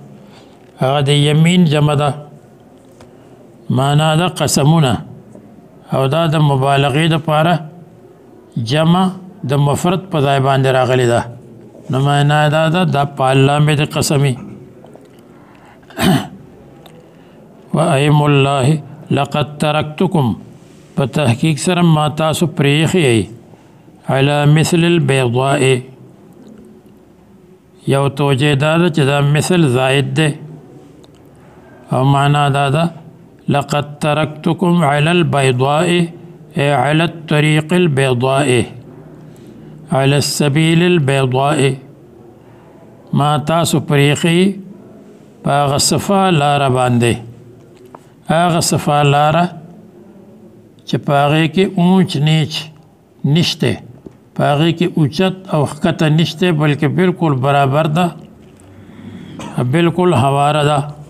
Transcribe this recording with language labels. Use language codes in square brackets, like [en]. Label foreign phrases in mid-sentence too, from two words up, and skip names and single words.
[ps] هغه د یمین جمع ده معنا ده قسمونه او دا د مبالغې دپاره جمع د مفرد په ځای باندې راغلی ده. نو معنا دا ده دا په الله مې د قسمي. [ar] و ایم الله لقد ترکتکم [ps] په تحقیق سره ما تاسو پرېښی [ar] على مثل البيضاء. [ps] یو توجه دا ده چې دا مثل زائد ده او معنا دا ده [ar] لقد ترکتکم على البيضاء اي على الطريق البيضاء على السبيل البيضاء. [ps] ما تاسو پرېښی په هغه صفا لاره باندې هغه صفا لاره چې په هغې کې [ur] اونچ نیچ [ps] نشته په هغې کې اوچت او ښکته نشته بلکې بالکل برابر ده بالکل هواره ده.